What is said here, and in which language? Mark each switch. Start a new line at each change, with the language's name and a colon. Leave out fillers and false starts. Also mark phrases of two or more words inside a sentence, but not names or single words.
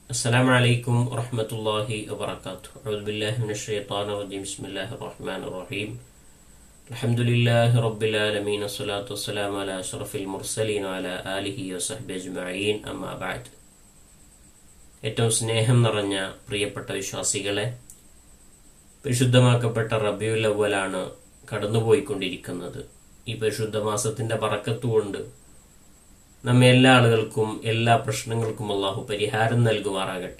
Arabic: السلام عليكم ورحمة الله وبركاته. أعوذ بالله من الشيطان الرجيم. بسم الله الرحمن الرحيم. الحمد لله رب العالمين. الصلاة والسلام على أشرف المرسلين وعلى آله وصحبه أجمعين. أما بعد.
Malayalam: ഏറ്റവും സ്നേഹം നിറഞ്ഞ പ്രിയപ്പെട്ട വിശ്വാസികളെ, പരിശുദ്ധമാക്കപ്പെട്ട റബീഉൽ അവ്വലാണ് കടന്നുപോയിക്കൊണ്ടിരിക്കുന്നത്. ഈ പരിശുദ്ധ മാസത്തിന്റെ ബറക്കത്ത് കൊണ്ട് നമ്മെ എല്ലാ ആളുകൾക്കും എല്ലാ പ്രശ്നങ്ങൾക്കും അള്ളാഹു പരിഹാരം നൽകുമാറാകട്ടെ.